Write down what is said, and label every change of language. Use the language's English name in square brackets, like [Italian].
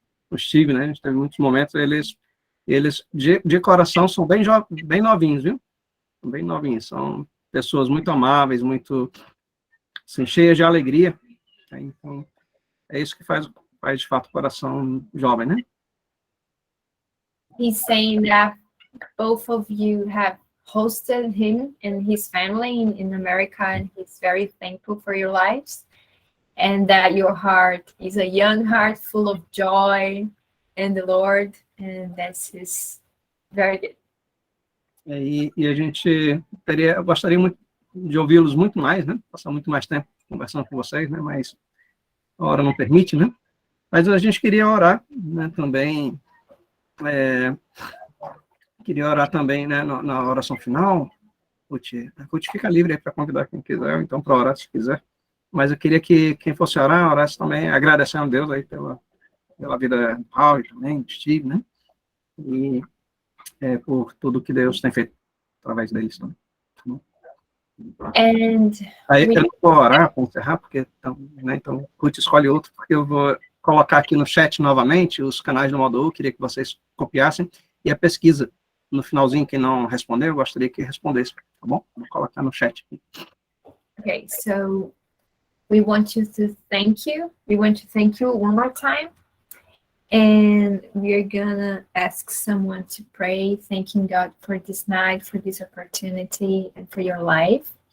[Portuguese] O Steve, né? A gente teve muitos momentos. Eles de coração, são bem novinhos, viu? São bem novinhos. São pessoas muito amáveis, muito, assim, cheias de alegria. Então, é isso que faz de fato o coração jovem, né? [English] He's saying that both of you have hosted him and his family in America, and he's very thankful for your lives, and that your heart is a young heart full of joy in the Lord, and that's his very good. [Portuguese] E a gente eu gostaria muito de ouvi-los muito mais, né? Passar muito mais tempo conversando com vocês, né? Mas a hora não permite, né? Mas a gente queria orar, né? Também, né? Na oração final. Ruth fica livre aí para convidar quem quiser, ou então para orar se quiser. Mas eu queria que quem fosse orar, orasse também, agradecendo a Deus aí pela vida do Raul também, do Steve, né? E por tudo que Deus tem feito através deles também. Tá bom? [English] And [Portuguese] Aí [English] we, [Portuguese] eu não vou orar para encerrar, porque então Ruth escolhe outro, porque eu vou colocar aqui no chat novamente os canais do módulo, queria que vocês copiassem, e a pesquisa, no finalzinho, quem não respondeu, eu gostaria que respondesse, tá bom? Vou colocar no chat aqui. [English] okay, so we want to thank you. We want to thank you one more time. And we're gonna ask someone to pray, thanking God for this night, for this opportunity, and for your life.